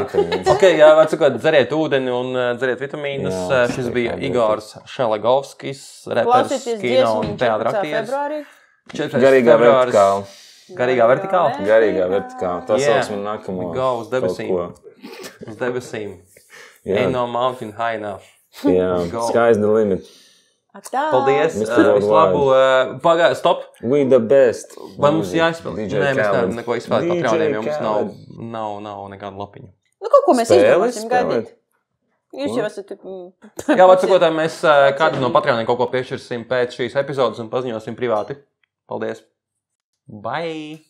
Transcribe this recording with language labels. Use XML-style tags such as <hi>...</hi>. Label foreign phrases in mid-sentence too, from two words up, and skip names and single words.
<lv>Ok, jā, var sakot, dzeriet ūdeni un dzeriet vitamīnus. Šis bija Igors Šelegovskis, reperis, kino un teātra aktieris. Garīgā vertikāla. Garīgā vertikāla? Garīgā vertikāla. Tas sauc man nākamo. Uz debesīm. Uz debesīm.</lv> <en>Ain't no mountain high enough. Jā, sky's the limit.</en> <lv>Paldies. Vislabāk. Pagāj, stop.</lv> <en>We the best.</en> <lv>Vai mums jāizspēlē? Nē, mēs nevaram neko izspēlēt Patreoniem, jo mums nav nekāda lapiņa. Kaut ko mēs izdomāsim gaidīt. Jūs jau esat... Jā, var sakot, mēs kādu no Patreoniem kaut ko piešķirsim pēc šīs epizodes un paziņosim privāti. Paldies. Bye.</lv>